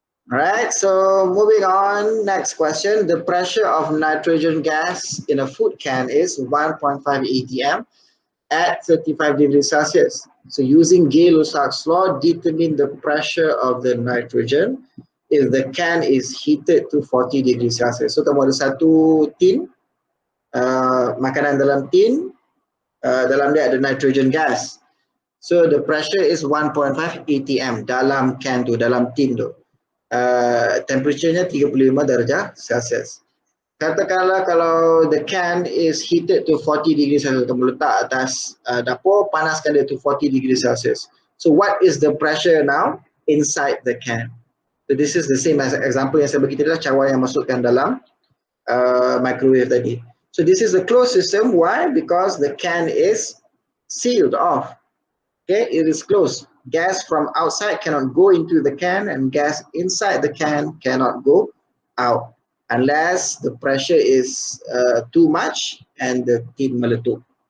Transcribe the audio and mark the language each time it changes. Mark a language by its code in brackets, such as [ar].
[en] Alright, so moving on, next question. The pressure of nitrogen gas in a food can is 1.5 atm at 35 degrees Celsius. So using Gay-Lussac's law, determine the pressure of the nitrogen if the can is heated to 40 degrees Celsius. [ms] So kamu ada satu tin, makanan dalam tin, dalam dia ada nitrogen gas. [en] So the pressure is 1.5 atm [ms] dalam can tu, dalam tin tu. Temperature-nya 35 darjah Celsius. Katakanlah kalau [en] the can is heated to 40 degrees Celsius, [ms] kamu letak atas dapur, panaskan dia [en] to 40 degrees Celsius. So what is the pressure now inside the can? So this is the same as example [ms] yang saya bagi tadi lah, cawan yang masukkan dalam microwave tadi. [en] So this is a closed system. Why? Because the can is sealed off. Okay, it is closed. Gas from outside cannot go into the can, and gas inside the can cannot go out unless the pressure is too much and the tin meletup.